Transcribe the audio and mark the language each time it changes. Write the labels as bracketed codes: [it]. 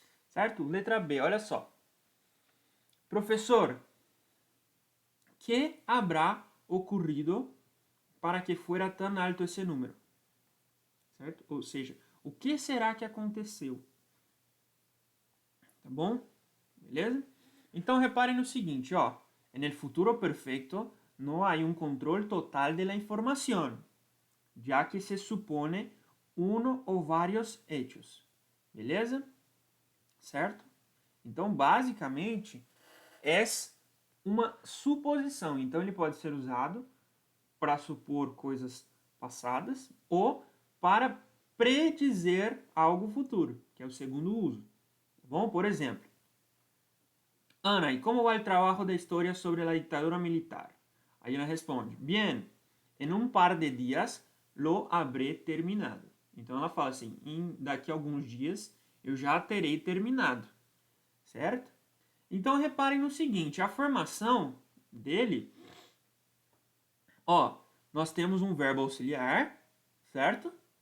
[pt] Certo? Letra B, olha só. Professor, [es] que habrá ocorrido para que fuera tan alto esse número? [pt] Certo? Ou seja, o que será que aconteceu? Tá bom? Beleza? Então reparem no seguinte, ó. [es] En el futuro perfecto no hay un control total de la información, ya que se supone uno [pt] ou vários [es] hechos. [pt] Beleza? Certo? Então, basicamente, é uma suposição. Então, ele pode ser usado para supor coisas passadas ou para predizer algo futuro, que é o segundo uso. Tá bom? Por exemplo, [es] Ana, ¿y cómo va el trabajo de historia sobre la dictadura militar? [pt] Aí ela responde, [es] bien, en un par de días lo habré terminado. [pt] Então ela fala assim, daqui a alguns dias eu já terei terminado, certo? Então reparem no seguinte, a formação dele, ó, nós temos um verbo auxiliar, certo?